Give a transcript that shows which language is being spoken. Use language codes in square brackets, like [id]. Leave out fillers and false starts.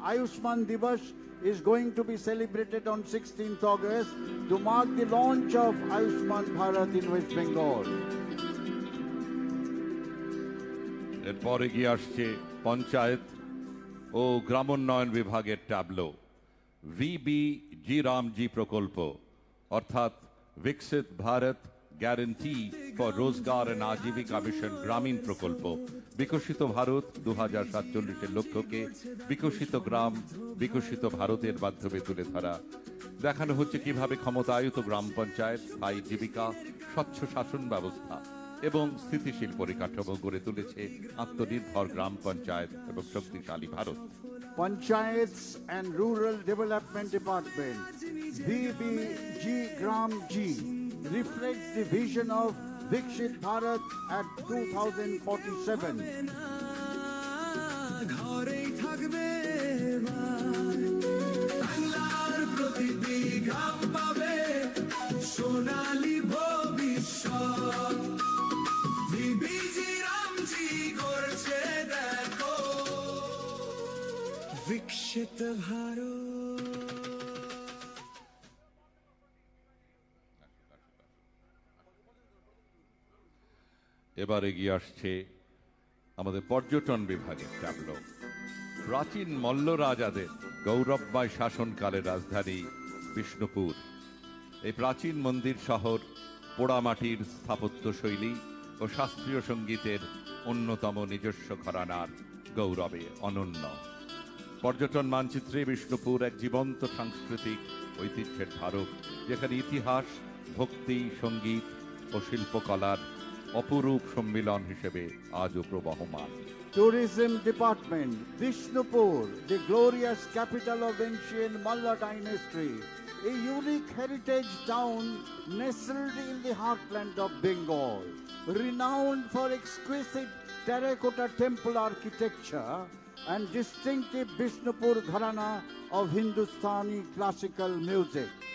[en] Ayushman Divas is going to be celebrated on 16th August to mark the launch of Ayushman Bharat in West Bengal. [bn] এরপর এগিয়ে আসছে পঞ্চায়েত ও গ্রামোন্নয়ন বিভাগের tableau. VBG Ramji প্রকল্প অর্থাৎ বিকশিত Bharat guarantee for রোজগার এন্ড আজীবিকা মিশন গ্রামীণ প্রকল্প। বিকশিত ভারত 2047-এর লক্ষ্যকে বিকশিত গ্রাম বিকশিত ভারতের মাধ্যমে তুলে ধরা। দেখানো হচ্ছে কিভাবে ক্ষমতায়িত গ্রাম পঞ্চায়েত, স্থায়ী জীবিকা, স্বচ্ছ শাসন ব্যবস্থা এবং স্থিতিশীল পরিকাঠামো গড়ে তুলেছে আত্মনির্ভর গ্রাম পঞ্চায়েত এবং শক্তিশালী Bharat. [en] Panchayats and Rural Development Department, VBG Gram G, reflects the vision of Vikshit Bharat at 2047. [bn] ঘরেই থাকবে বাংলার প্রতিটি গ্রাম পাবে সোনালী ভবিষ্যৎ। ভিবিজি রামজি করছে দেখো বিকশিত ভারত। এবার এগিয়ে আসছে আমাদের পর্যটন বিভাগের ট্যাবলো। প্রাচীন মল্ল রাজাদের গৌরবময় শাসনকালের রাজধানী বিষ্ণুপুর। এই প্রাচীন মন্দির শহর পোড়ামাটির স্থাপত্য শৈলী ও শাস্ত্রীয় সঙ্গীতের অন্যতম নিজস্ব ঘরানার গৌরবে অনন্য। পর্যটন মানচিত্রে বিষ্ণুপুর এক জীবন্ত সাংস্কৃতিক ঐতিহ্যের ধারক, যেখানে ইতিহাস, ভক্তি, সঙ্গীত ও শিল্পকলার অপরূপ সম্মিলন হিসেবে আজও প্রবহমান। [en] Tourism Department, Vishnupur, the glorious capital of ancient Malla dynasty, a unique heritage town nestled in the heartland of Bengal, renowned for exquisite terracotta temple architecture and distinctive Vishnupur Gharana of Hindustani classical music.